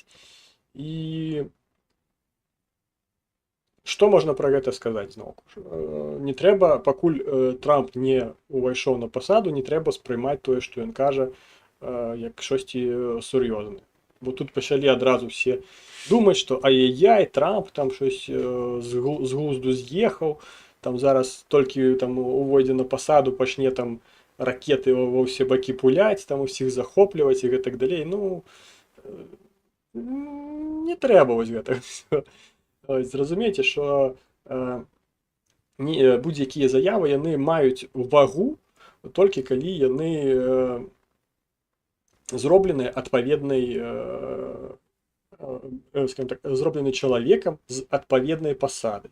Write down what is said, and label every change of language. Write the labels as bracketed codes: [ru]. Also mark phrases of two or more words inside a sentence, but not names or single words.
[be] І што можна пра гэта сказаць зноў? Не трэба, пакуль Трамп не ўвайшоў на пасаду, не трэба спрымаць тое, што ён кажа, як штосьці сур'ёзнае. Бо тут пачалі адразу все думаць, што ай-яй-яй, Трамп там щось з глузду з'ехаў, там зараз толькі там увойдзе на пасаду, пачне там ракеты ва ўсе бакі пуляць, там усіх захопліваць і гэтак далей. Ну, не трэба вось гэтага. Зразумейце, што будь-якія заявы яны маюць вагу толькі калі яны зроблены адпаведнай, скажем так, зроблены чалавекам з адпаведнай пасады.